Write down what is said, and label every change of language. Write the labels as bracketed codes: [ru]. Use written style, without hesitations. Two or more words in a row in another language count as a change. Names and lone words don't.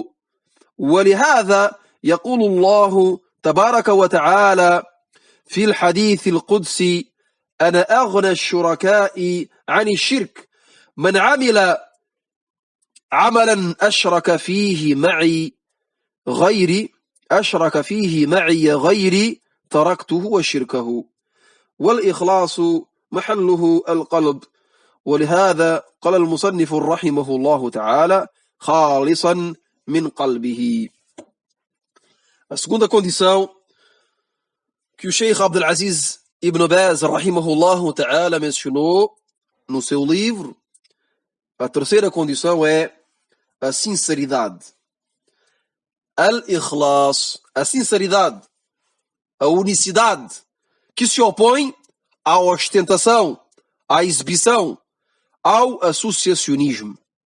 [ar] ولهذا يقول الله تبارك وتعالى في الحديث القدسي: أنا أغنى الشركاء عن الشرك، من عمل عملا أشرك فيه معي غيري تركته وشركه. والإخلاص محله القلب، ولهذا قال المصنف رحمه الله تعالى: خالصا من قلبه. [pt] A segunda condição que o Sheikh Abdul Aziz Ibn Baz [ar] رحمه الله تعالى [pt] mencionou no seu livro, a terceira condição é a sinceridade. Al-Ikhlas, a sinceridade, a unicidade, que se opõe à ostentação, à exibição, ao associacionismo.